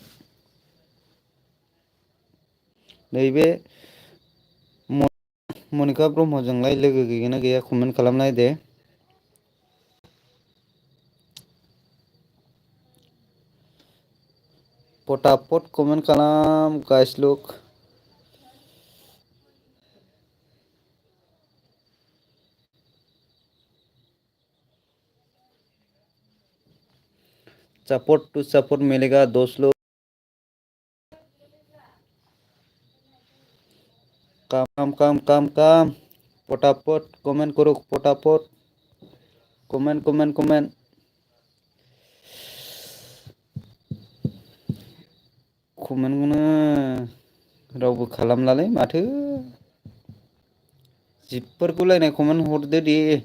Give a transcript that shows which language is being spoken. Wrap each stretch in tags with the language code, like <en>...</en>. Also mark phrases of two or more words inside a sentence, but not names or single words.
<brx>नैबे मनिका ब्रह्मजोंलाय लोगो गैगोना गैया कमेन्ट खालामनाय दे।</brx> <hi>फटाफट कमेन्ट खालाम गाइस लोग।</hi> <en>support to support</en> <hi>मिलेगा दोस्त लोग। काम फटाफट कमेंट करो फटाफट कमेंट कमेंट कमेंट।</hi> <brx>कमेन्टखौनो रावबो खालामलालै माथो। जिबफोरखौलायनाय कमेन्ट हरदो दे।</brx>